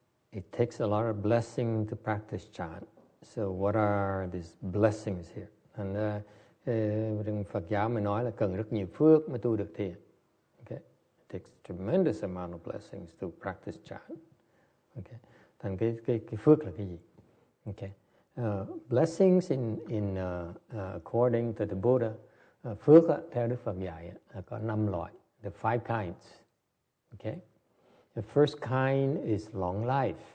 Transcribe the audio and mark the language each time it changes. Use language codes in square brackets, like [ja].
[en] It takes a lot of blessing to practice chant. So what are these blessings here? [vi] Thành Phật giáo mới nói là cần rất nhiều phước mới tu được thiền. Okay. [en] It takes tremendous amount of blessings to practice chant. Okay. [vi] Thành cái phước là cái gì? Okay. [en] Blessings in according to the Buddha, [vi] phước theo Đức Phật dạy có 5 loại, [en] the 5 kinds. Okay. The first kind is long life.